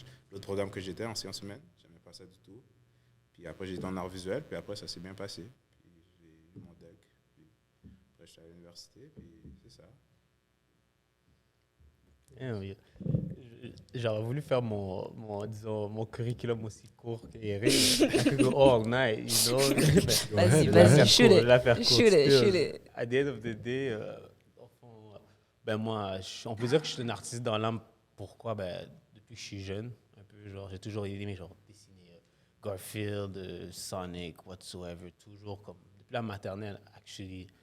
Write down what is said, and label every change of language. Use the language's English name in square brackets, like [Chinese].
[French] L'autre programme que j'étais en sciences humaines, j'aimais pas ça du tout. Puis après, j'étais en art visuel, puis après, ça s'est bien passé. Puis j'ai eu mon deck, puis après, j'étais à l'université, puis c'est ça. Oui. J'aurais voulu faire disons, mon curriculum aussi court qu'Eric. [English] I could go all night, you know. [French] Vas-y, [English] shoot it. Shoot it. At the end of the day, [French] au fond, moi, on peut dire que je suis un artiste dans l'âme. Pourquoi? Depuis que je suis jeune, un peu, genre, j'ai toujours aimé dessiner Garfield, Sonic, [English] whatsoever, [French] toujours comme, depuis la maternelle, [English] actually.